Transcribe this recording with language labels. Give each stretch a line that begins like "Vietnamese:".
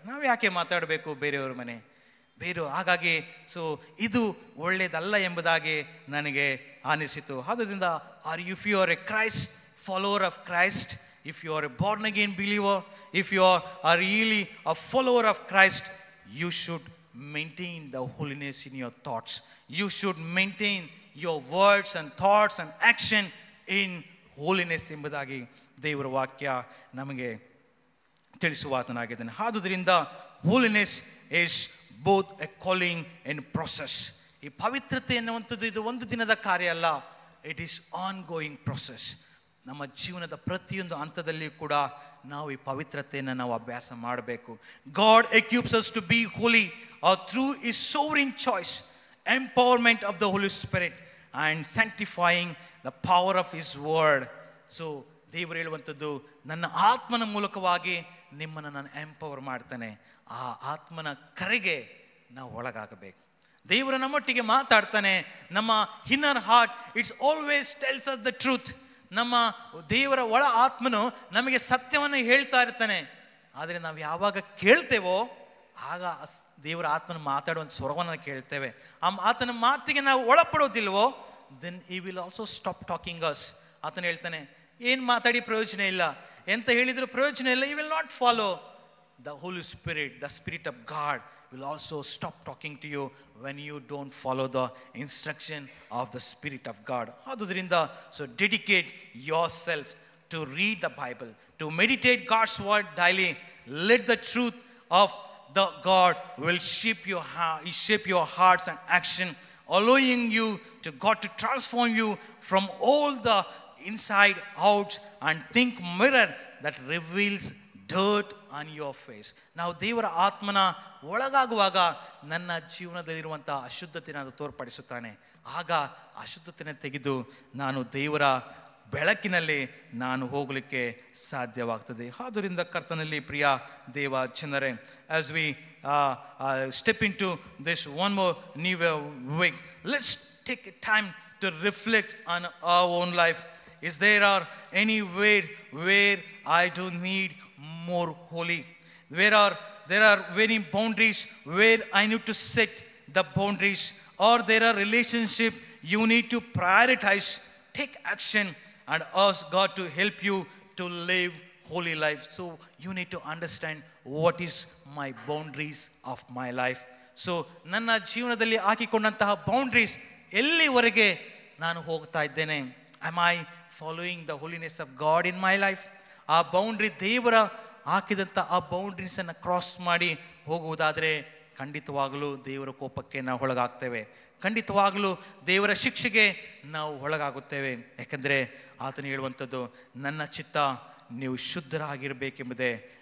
Kannada: ನಾವು ಯಾಕೆ ಮಾತಾಡಬೇಕು ಬೇರೆಯವ್ರ ಮನೆ? ಹಾಗಾಗಿ ಸೊ ಇದು ಒಳ್ಳೆಯದಲ್ಲ ಎಂಬುದಾಗಿ ನನಗೆ ಅನಿಸಿತು. ಆದ್ದರಿಂದ
English: If you are a Christ follower of Christ, if you are a born again believer, if you are really a follower of Christ, you should maintain the holiness in your thoughts. You should maintain your words and thoughts and action in holiness
Kannada: ಎಂಬುದಾಗಿ ದೇವರ ವಾಕ್ಯ ನಮಗೆ ತಿಳಿಸುವಾತನಾಗಿದ್ದಾನೆ. ಆದುದರಿಂದ
English: Holiness is both a calling and process.
Kannada: ಈ ಪವಿತ್ರತೆ ಎನ್ನುವಂಥದ್ದು ಇದು ಒಂದು ದಿನದ ಕಾರ್ಯ ಅಲ್ಲ,
English: It is ongoing process.
Kannada: ನಮ್ಮ ಜೀವನದ ಪ್ರತಿಯೊಂದು ಹಂತದಲ್ಲಿ ಕೂಡ ನಾವು ಈ ಪವಿತ್ರತೆಯನ್ನು ನಾವು ಅಭ್ಯಾಸ ಮಾಡಬೇಕು.
English: God equips us to be holy through his sovereign choice, empowerment of the Holy Spirit and sanctifying the power of his word.
Kannada: So ದೇವರು ಹೇಳುವಂಥದ್ದು, ನನ್ನ ಆತ್ಮನ ಮೂಲಕವಾಗಿ ನಿಮ್ಮನ್ನು ನಾನು ಎಂಪವರ್ ಮಾಡ್ತಾನೆ. ಆ ಆತ್ಮನ ಕರೆಗೆ ನಾವು ಒಳಗಾಗಬೇಕು. ದೇವರು ನಮ್ಮೊಟ್ಟಿಗೆ ಮಾತಾಡ್ತಾನೆ.
English: ನಮ್ಮ inner heart it's always tells us the truth.
Kannada: ನಮ್ಮ ದೇವರ ಒಳ ಆತ್ಮನು ನಮಗೆ ಸತ್ಯವನ್ನು ಹೇಳ್ತಾ ಇರ್ತಾನೆ. ಆದರೆ ನಾವು ಯಾವಾಗ ಕೇಳ್ತೇವೋ ಆಗ ದೇವರ ಆತ್ಮನ ಮಾತಾಡುವಂಥ ಸ್ವರವನ್ನು ಕೇಳ್ತೇವೆ. ಆತನ ಮಾತಿಗೆ ನಾವು ಒಳಪಡೋದಿಲ್ವೋ,
English: Then he will also stop talking us.
Kannada: ಆತನ ಹೇಳ್ತಾನೆ, ಏನು ಮಾತಾಡಿ ಪ್ರಯೋಜನ ಇಲ್ಲ, ಎಂತ ಹೇಳಿದ್ರು ಪ್ರಯೋಜನ ಇಲ್ಲ.
English: You will not follow the holy spirit. The spirit of God will also stop talking to you when you don't follow the instruction of the Spirit of God.
Kannada: ಆದುದರಿಂದ
English: so dedicate yourself to read the Bible, to meditate God's word daily. Let the truth of the God will shape your hearts and action, allowing you to God to transform you from all the inside out and think mirror that reveals dirt on your face.
Kannada: ನಾವು ದೇವರ ಆತ್ಮನ ಒಳಗಾಗುವಾಗ ನನ್ನ ಜೀವನದಲ್ಲಿರುವಂಥ ಅಶುದ್ಧತೆಯನ್ನು ತೋರ್ಪಡಿಸುತ್ತಾನೆ. ಆಗ ಅಶುದ್ಧತೆಯನ್ನು ತೆಗೆದು ನಾನು ದೇವರ ಬೆಳಕಿನಲ್ಲಿ ನಾನು ಹೋಗಲಿಕ್ಕೆ ಸಾಧ್ಯವಾಗ್ತದೆ. ಆದ್ದರಿಂದ ಕರ್ತನಲ್ಲಿ ಪ್ರಿಯ ದೇವ ಜನರೇ,
English: as we step into this one more new week, let's take time to reflect on our own life. Is there are anywhere where I do need more holy? There are many boundaries where I need to set the boundaries, or there are relationships you need to prioritize. Take action and ask God to help you to live holy life. So you need to understand what is my boundaries of my life.
Kannada: So ನನ್ನ ಜೀವನದಲ್ಲಿ ಹಾಕಿಕೊಂಡಂತಹ boundaries ಎಲ್ಲಿವರೆಗೆ ನಾನು ಹೋಗ್ತಾ ಇದ್ದೇನೆ?
English: Am I following the holiness of God in my life?
Kannada: ಆ boundary ದೇವರ ಹಾಕಿದಂಥ ಆ ಬೌಂಡ್ರೀಸನ್ನು cross ಮಾಡಿ ಹೋಗುವುದಾದರೆ ಖಂಡಿತವಾಗಲೂ ದೇವರ ಕೋಪಕ್ಕೆ ನಾವು ಒಳಗಾಗ್ತೇವೆ. ಖಂಡಿತವಾಗಲೂ ದೇವರ ಶಿಕ್ಷೆಗೆ ನಾವು ಒಳಗಾಗುತ್ತೇವೆ. ಯಾಕಂದರೆ ಆತನು ಹೇಳುವಂಥದ್ದು, ನನ್ನ ಚಿತ್ತ ನೀವು ಶುದ್ಧರಾಗಿರಬೇಕೆಂಬುದೇ.